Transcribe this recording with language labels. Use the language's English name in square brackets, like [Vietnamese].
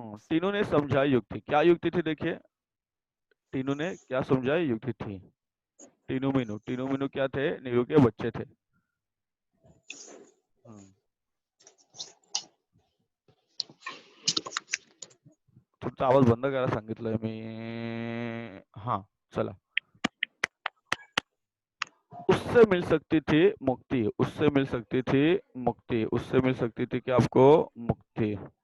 [Hindi] तीनों ने समझाई युक्ति। क्या युक्ति थी देखिए, तीनों ने क्या समझाई युक्ति थी। तीनू मीनू क्या थे, नीलू के बच्चे थे। [Marathi] हम्म, तुमचा आवाज बंद करा सांगितलंय मी। हाँ, चला। [Hindi] उससे मिल सकती थी मुक्ति, उससे मिल सकती थी मुक्ति, उससे मिल सकती थी क्या आपको, मुक्ति।